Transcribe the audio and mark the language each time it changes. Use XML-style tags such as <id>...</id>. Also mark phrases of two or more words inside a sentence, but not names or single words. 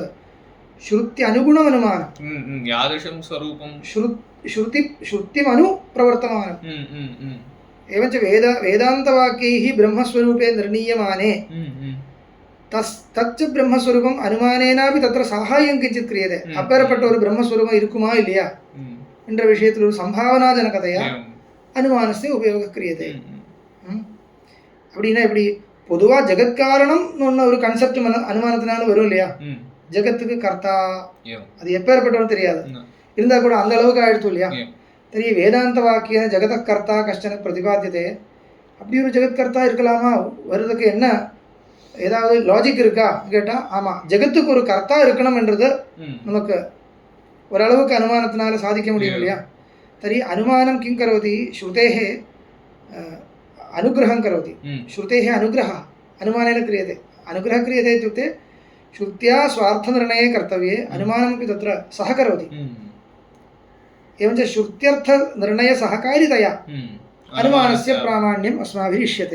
<sa>श्रुत्यनुगुणम् अनुमानं. यादृशं स्वरूपं श्रुतिमनुप्रवर्तमानम्. एवञ्च वेदान्तवाक्यैः ब्रह्मस्वरूपे निर्णीयमाने तच्च ब्रह्मस्वरूपम् अनुमानेनापि तत्र साहाय्यं किञ्चित् क्रियते.</sa> <ta>அப்பேற்பட்ட ஒரு பிரம்மஸ்வரூபம் இருக்குமா இல்லையா என்ற விஷயத்தில் ஒரு சம்பாவனாஜனகதையா</ta> <sa>अनुमानस्य उपयोगं क्रियते.</sa> <ta>அப்படின்னா எப்படி? பொதுவாக ஜெகத்காரணம்னு ஒன்று ஒரு கன்செப்ட் அனுமானத்தினால வரும் இல்லையா? ஜெகத்துக்கு கர்த்தா அது எப்பேற்பட்டவன்னு தெரியாது, இருந்தால் கூட அந்த அளவுக்கு ஆயிடுத்து இல்லையா?</ta> <sa>तर्हि वेदान्त वाक्य जगत कर्ता कश्चन प्रतिपाद्यते.</sa> <ta>அப்படி ஒரு ஜெகத்கர்த்தா இருக்கலாமா? வருவதுக்கு என்ன ஏதாவது லாஜிக் இருக்கா கேட்டால் ஆமாம், ஜெகத்துக்கு ஒரு கர்த்தா இருக்கணும்ன்றது நமக்கு ஓரளவுக்கு அனுமானத்தினால சாதிக்க முடியும் இல்லையா?</ta> <sa>तर्हि अनुमानं किं करोति? श्रुतेः अनुग्रहं करोति. श्रुतेः अनुग्रहः अनुमानेन क्रियते. अनुग्रहः क्रियते इत्युक्ते श्रुत्या स्वार्थनिर्णये कर्तव्ये अनुमानमपि तत्र सहकरोति. एवञ्च श्रुत्यर्थनिर्णयसहकारितया अनुमानस्य प्रामाण्यम् अस्माभिः इष्यते.</sa>